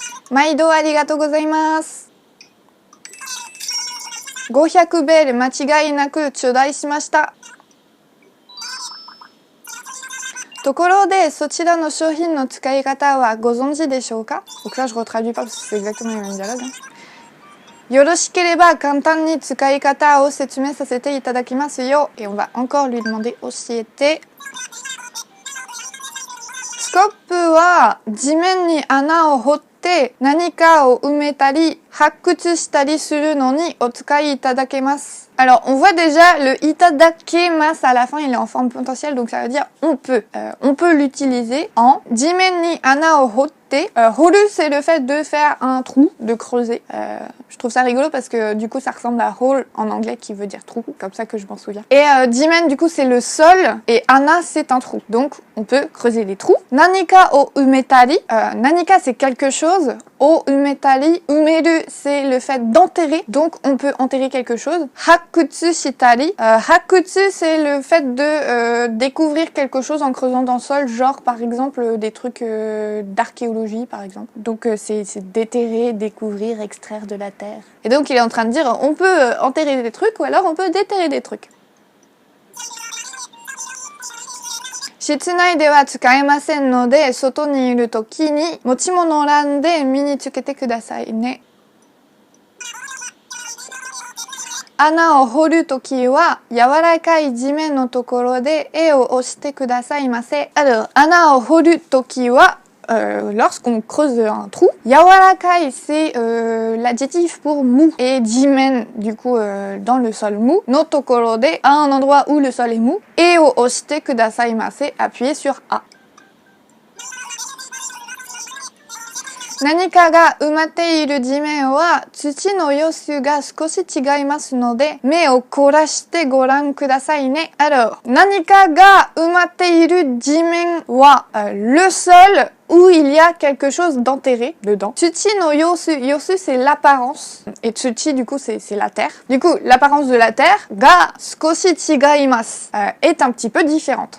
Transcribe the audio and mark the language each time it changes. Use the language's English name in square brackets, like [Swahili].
[Japanese] 毎度ありがとうございます。 500ベル間違いなく頂戴しました。ところで、そちらの商品の使い方はご存知でしょうか？ [French] Donc là, je retraduis pas parce que c'est exactement le même dialogue. [Japanese] よろしければ簡単に使い方を説明させていただきますよ。 [French] Et on va encore lui demander [Japanese] 教えて。スコップは地面に穴を掘って何かを埋めたり発掘したりするのにお使いいただけます。 [French] Alors, on voit déjà le itadakemas à la fin, il est en forme potentielle, donc ça veut dire on peut. On peut l'utiliser en [Japanese] jimen ni ana o hotte. [French] Horu, c'est le fait de faire un trou, de creuser. Je trouve ça rigolo parce que du coup, ça ressemble à hole en anglais qui veut dire trou, comme ça que je m'en souviens. Et jimen, du coup, c'est le sol et ana, c'est un trou. Donc, on peut creuser des trous. [Japanese] Nanika o umetari. [French] Nanika, c'est quelque chose. O umetari. Umeru, c'est le fait d'enterrer. Donc, on peut enterrer quelque chose. [Japanese] Hakutsu shitari. [French] Hakutsu, c'est le fait de découvrir quelque chose en creusant dans le sol, genre par exemple des trucs d'archéologie par exemple. Donc c'est déterrer, découvrir, extraire de la terre. Et donc il est en train de dire on peut enterrer des trucs ou alors on peut déterrer des trucs. [Japanese] 室内では使えませんので、外にいるときに持ち物欄で身につけてくださいね。穴を掘るときは柔らかい地面のところで絵を押してくださいませ。 [French] Alors, [Japanese] 穴を掘るときは [French] lorsqu'on creuse un trou, yawarakai c'est l'adjectif pour mou et jimen du coup dans le sol mou, [Japanese] no tokoro de [French] à un endroit où le sol est mou, et [Japanese] o oshite kudasaimasu, [French] appuyez sur A. [Japanese] 何かが埋まっている地面は土の様子が少し違いますので目を凝らしてご覧くださいね。 [French] Alors, [Japanese] 何かが埋まっている地面は [French] le sol où il y a quelque chose d'enterré dedans. Tsuchi no yosu, yosu c'est l'apparence et tsuchi du coup c'est la terre. Du coup l'apparence de la terre [Japanese] ga skoshi chigaimasu [French] est un petit peu différente.